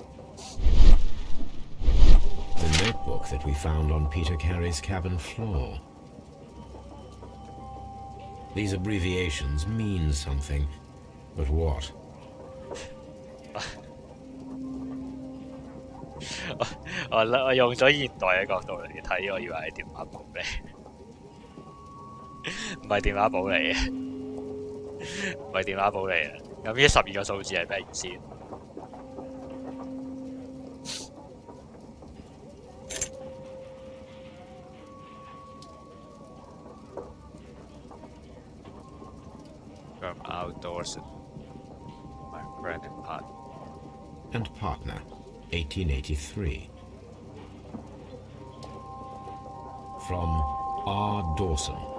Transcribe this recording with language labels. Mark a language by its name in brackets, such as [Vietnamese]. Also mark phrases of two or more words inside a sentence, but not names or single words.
[English] The notebook that we found on Peter Carey's cabin floor. These abbreviations mean something, but what? [Cantonese] 我用咗現代嘅角度嚟睇，我以為係電話簿嚟，唔係電話簿嚟嘅，唔係電話簿嚟嘅。咁呢12個數字係咩意思？ [English] From outdoors, my friend And partner, 1883. From R. Dawson.